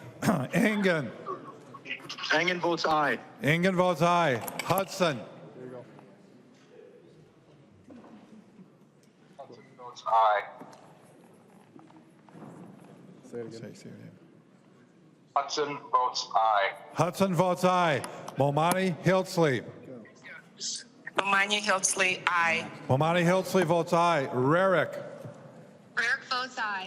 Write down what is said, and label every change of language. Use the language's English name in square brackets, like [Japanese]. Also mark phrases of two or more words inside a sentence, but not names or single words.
[English] Engen. Engen votes aye. Engen votes aye. Hudson. Hudson votes aye. Say it again. Say it again. Hudson votes aye. Hudson votes aye. Momani Hiltsley. Momani Hiltsley, aye. Momani Hiltsley votes aye. Rarick. Rarick votes aye.